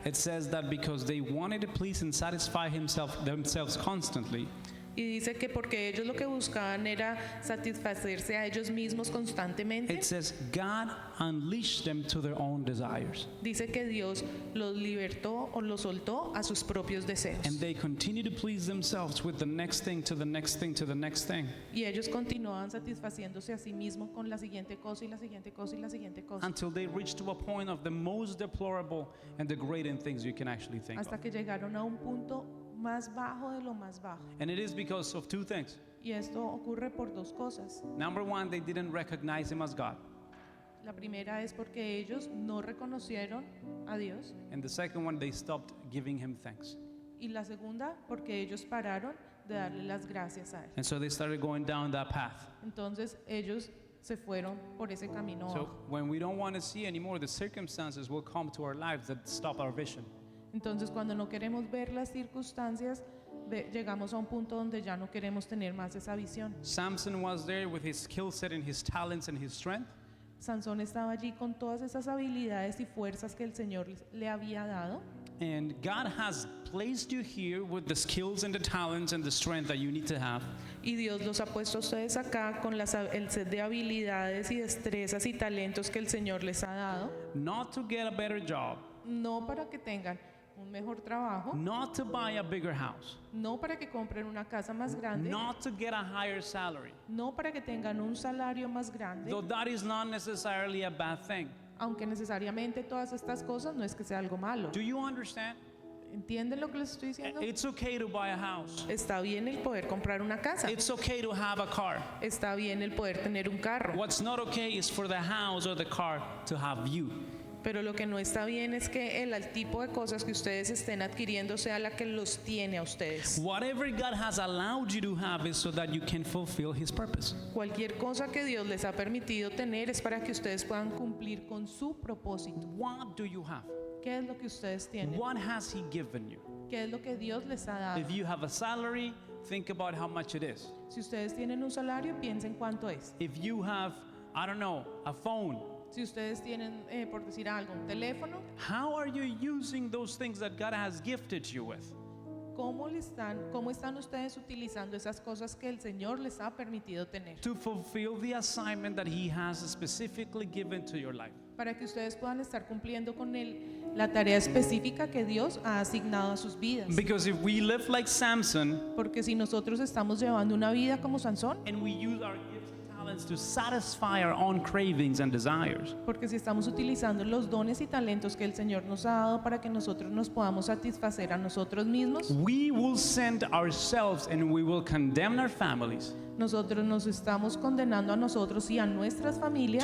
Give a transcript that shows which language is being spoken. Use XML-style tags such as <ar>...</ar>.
<en>It says that because they wanted to please and satisfy themselves constantly,</en> <es>Y dice que porque ellos lo que buscaban era satisfacerse a ellos mismos constantemente.</es> <en>it says God unleashed them to their own desires.</en> <es>Dice que Dios los libertó o los soltó a sus propios deseos.</es> <en>And they continue to please themselves with the next thing to the next thing to the next thing</en> <es>Y ellos continuaban satisfaciéndose a sí mismos con la siguiente cosa y la siguiente cosa y la siguiente cosa.</es> <en>until they reach to a point of the most deplorable and degrading things you can actually think</en> <es>Hasta</es> <en>of.</en> <es>que llegaron a un punto más bajo de lo más bajo.</es> <en>And it is because of two things.</en> <es>Y esto ocurre por dos cosas.</es> <en>Number one, they didn't recognize Him as God.</en> <es>La primera es porque ellos no reconocieron a Dios.</es> <en>And the second one, they stopped giving Him thanks.</en> <es>Y la segunda, porque ellos pararon de darle las gracias a Él.</es> <en>And so they started going down that path.</en> <es>Entonces ellos se fueron por ese camino</es> <en>So</en> <es>abajo.</es> <en>when we don't want to see anymore, the circumstances will come to our lives that stop our vision.</en> <es>Entonces cuando no queremos ver las circunstancias, llegamos a un punto donde ya no queremos tener más esa visión.</es> <en>Samson was there with his skill set and his talents and his strength.</en> <es>Sansón estaba allí con todas esas habilidades y fuerzas que el Señor le había dado.</es> <en>And God has placed you here with the skills and the talents and the strength that you need to have.</en> <es>Y Dios los ha puesto a ustedes acá con el set de habilidades y destrezas y talentos que el Señor les ha dado.</es> <en>Not to get a better job,</en> <es>No para que tengan un mejor trabajo,</es> <en>not to buy a bigger house,</en> <es>no para que compren una casa más grande,</es> <en>not to get a higher salary.</en> <es>no para que tengan un salario más grande,</es> <en>Though that is not necessarily a bad thing.</en> <es>aunque necesariamente todas estas cosas no es que sea algo malo.</es> <en>Do you understand?</en> <es>¿Entienden lo que les estoy diciendo?</es> <en>It's okay to buy a house.</en> <es>Está bien el poder comprar una casa.</es> <en>It's okay to have a car.</en> <es>Está bien el poder tener un carro.</es> <en>What's not okay is for the house or the car to have you.</en> <es>Pero lo que no está bien es que el tipo de cosas que ustedes estén adquiriendo sea la que los tiene a ustedes.</es> <en>Whatever God has allowed you to have is so that you can fulfill His purpose.</en> <es>Cualquier cosa que Dios les ha permitido tener es para que ustedes puedan cumplir con su propósito.</es> <en>What do you have?</en> <es>¿Qué es lo que ustedes tienen?</es> <en>What has He given you?</en> <es>¿Qué es lo que Dios les ha dado?</es> <en>If you have a salary, think about how much it is.</en> <es>Si ustedes tienen un salario, piensen cuánto es.</es> <en>If you have, I don't know, a phone,</en> <es>Si ustedes tienen, por decir algo, un teléfono,</es> <en>how are you using those things that God has gifted you with?</en> <es>¿cómo están ustedes utilizando esas cosas que el Señor les ha permitido tener?</es> <en>To fulfill the assignment that He has specifically given to your life.</en> <es>Para que ustedes puedan estar cumpliendo con la tarea específica que Dios ha asignado a sus vidas.</es> <en>Because if we live like Samson</en> <es>Porque si nosotros estamos llevando una vida como Sansón,</es> <en>and we use our gifts and talents to satisfy our own cravings and desires,</en> <es>porque si estamos utilizando los dones y talentos que el Señor nos ha dado para que nosotros nos podamos satisfacer a nosotros mismos,</es> <en>we will send ourselves and we will condemn our families</en> <es>nosotros nos estamos condenando a nosotros y a nuestras familias</es>